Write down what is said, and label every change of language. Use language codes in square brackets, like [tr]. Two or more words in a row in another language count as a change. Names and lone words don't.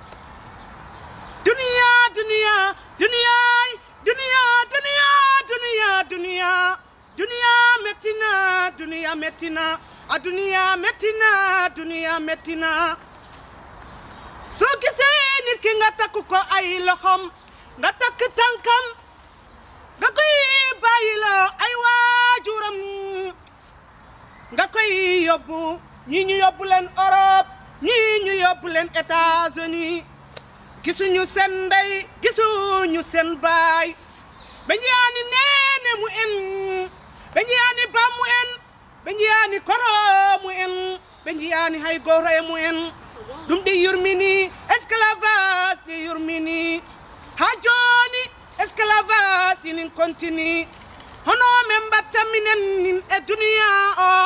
[wo] duniya duniya duniya duniya duniya duniya duniya duniya metti na duniya metti na a duniya metti na duniya metti na soo gisee nit ki nga takk ko ay loxom nga takk tànkam nga koy bàyyi la ay waajuram nga koy yóbbu ñii ñu yóbbu leen Europe ñii ñu yóbbu leen États-Unis gisuñu seen ndey gisuñu seen baay [ff] ɓe njiyaani neene mu en ɓe njiyaani ba mu en ɓe njiyaani koro mu en ɓe njiyaani hay goto e mu en ɗum ɗi yurmini esclavage ɗi yurmini ha jooni esclavage ɗinin continue hono men mbatta minen nin e duniya o